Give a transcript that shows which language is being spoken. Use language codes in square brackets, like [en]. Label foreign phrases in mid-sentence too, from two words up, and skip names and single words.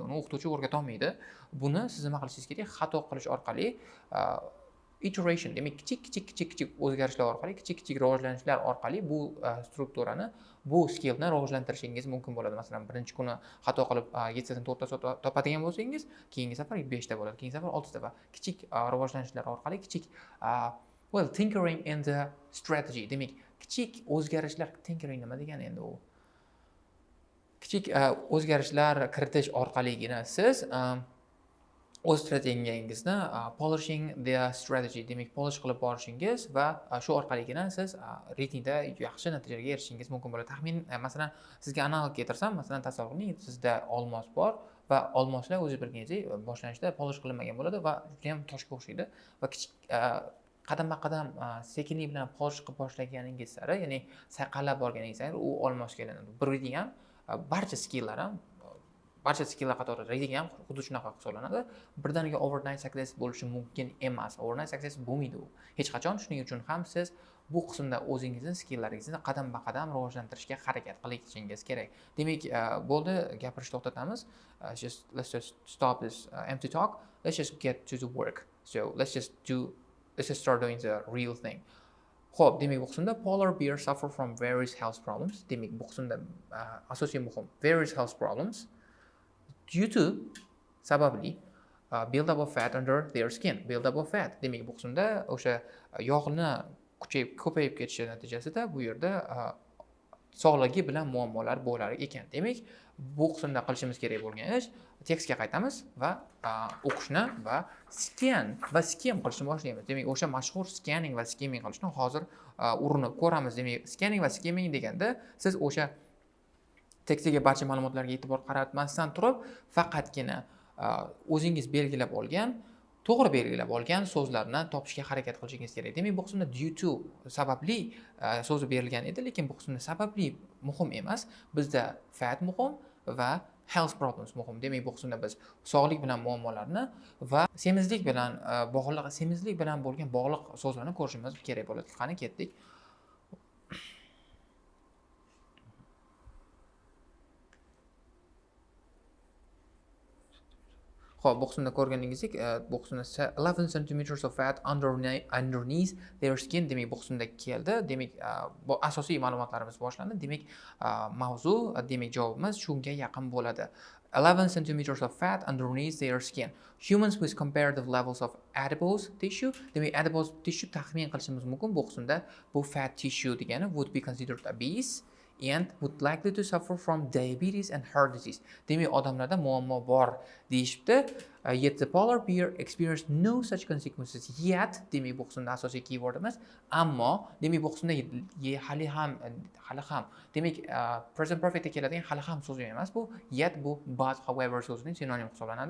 [uz] Uni o'qituvchi o'rgata olmaydi. Buni siz nima qilishingiz kerak? Xato qilish orqali iteration, demak kichik o'zgarishlar orqali, kichik rivojlanishlar orqali bu strukturani, bu skillni rivojlantirishingiz mumkin bo'ladi. Masalan, birinchi kuni xato qilib 7 tadan 4 ta topadigan bo'lsangiz, keyingi safar 5 ta bo'ladi, keyingi safar 6 ta va kichik rivojlanishlar orqali [en] tinkering in the strategy. [uz] Demak, kichik o'zgarishlar, tinkering nima degani endi u? Kichik o'zgarishlar kiritish orqaligina siz o'z strategiyangizni [en] polishing their strategy, [uz] demak polish qilib borishingiz va shu orqaligina siz reytingda yaxshi natijalarga erishishingiz mumkin bo'ladi. Taxmin masalan sizga analog keltirsam, masalan tasavvur qiling, sizda olmos bor va olmoslar o'zingiz bilganingizdek boshlanishda polish qilinmagan bo'ladi va juda ham toshga o'xshaydi va kichik qadamma-qadam sekinlik bilan polish qilib boshlaganingiz sari, ya'ni sayqallab borganingiz sari u olmosga aylanadi. Bu reading ham barcha skilllar ham barcha skilllar qatori reading ham xuddi shunaqa hisoblanadi. Birdaniga [en] overnight success [uz] bo'lishi mumkin emas. [en] Overnight success [uz] bo'lmaydi u. Hech qachon. Shuning uchun ham siz bu qismda o'zingizning skillaringizni qadam-qadam rivojlantirishga harakat qilishingiz kerak. Demak, bo'ldi, gapirishni to'xtatamiz. [en] Let's just stop this empty talk. Let's just get to the work. So, let's just start doing the real thing. [uz] Xo'p, demak bu qismda [en] polar bears suffer from various health problems. [uz] Demak, bu qismda asosiy muhim [en] various health problems [uz] due to sababli [en] build up of fat [uz] under their skin. [en] Build up of fat. [uz] Demak, bu qismda o'sha yog'ni ko'payib ketishi natijasida bu yerda sog'ligi bilan muammolar bo'lar ekan. Demak, bu qismda qilishimiz kerak bo'lgan ish tekstga qaytamiz va o'qishni va scan va skim qilishni boshlaymiz. Demak, o'sha mashhur scanning va skimming qilishni hozir urinib ko'ramiz. Demak, scanning va skimming deganda siz o'sha tekstdagi barcha ma'lumotlarga e'tibor qaratmasdan turib, faqatgina o'zingiz belgilab olgan, to'g'ri belgilab olgan so'zlarni topishga harakat qilishingiz kerak. Demak, bu qismda [en] due to [uz] sababli so'zi berilgan edi, lekin bu qismda sababli muhim emas. Bizda fat muhim va [en] health problems [uz] muhim. Demak, bu qismda biz sog'lik bilan muammolarni va semizlik bilan bo'lgan bog'liq so'zlarni ko'rishimiz kerak bo'ladi. Qani ketdik. Xo'p, bu qismda ko'rganingizdek, bu qismda [en] 11 centimeters of fat underneath their skin. [uz] Demak, bu qismda keldi. Demak, bu asosiy ma'lumotlarimiz boshlandi. Demak, mavzu, demak, javobimiz shunga yaqin bo'ladi. [en] 11 centimeters of fat underneath their skin. Humans with comparative levels of adipose tissue. [uz] Demak, [en] adipose tissue [uz] taxmin qilishimiz mumkin. Bu qismda bu [en] fat tissue [uz] degani [en] would be considered obese and would likely to suffer from diabetes and heart disease. [uz] Demak, odamlarda muammo bor deyishibdi. [en] Yet the polar bear experienced no such consequences yet. [uz] Demak, bu qismda asosiy keywordimiz. Ammo, demak, bu qismda hali ham. Demak, present perfectga keladigan hali ham so'z emas bu. Yet bu [en] but, however [uz] so'zining sinonim hisoblanadi.